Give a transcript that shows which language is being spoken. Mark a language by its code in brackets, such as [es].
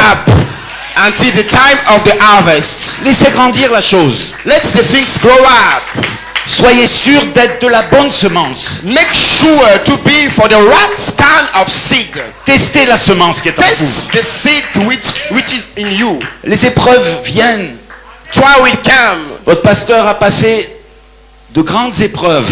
[en] up until the time of the harvest. [fr] Laissez grandir la chose. [en] Let the things grow up. [fr] Soyez sûr d'être de la bonne semence. [en] Make sure to be for the right kind of seed. [fr] Testez la semence qui est en vous. [en] Test the seed which is in you. [fr] Les épreuves viennent. [en] Try will come. [fr] Votre pasteur a passé de grandes épreuves.